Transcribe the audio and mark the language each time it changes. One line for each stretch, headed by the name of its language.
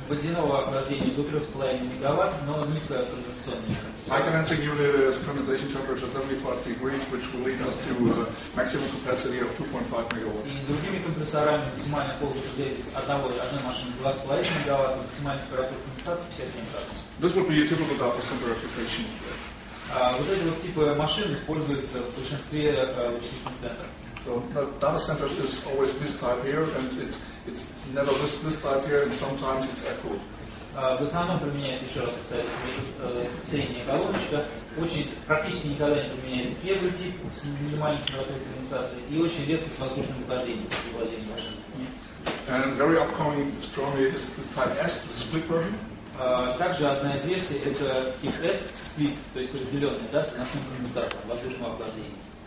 Russian: Водяного охлаждения до 3,5 мегаватт, но низкая конденсационная.
English: High condensing unit is condensation temperature 75 degrees, which will lead us to maximum capacity of 2.5 megawatts.
Russian: И другими компрессорами максимальная полупредельность одной машины 2,5 мегаватт, максимальная температура конденсации 57 градусов.
English: This would be a typical data center application.
Russian: Вот эти вот типы машин используются в большинстве вычислительных центров.
English: So data centers is always this type here, and it's never this type here, and sometimes it's air-cooled.
Russian: В основном применяется, еще раз повторяю, средняя колоночка. Практически никогда не применяется первый тип с минимальной температурой конденсации и очень редко с воздушным охлаждением при владении машины.
English: And very upcoming strongly is this type S, the split version.
Russian: Также одна из версий это тип S, сплит, то есть разделенный, да, с основным конденсатором воздушного охлаждения.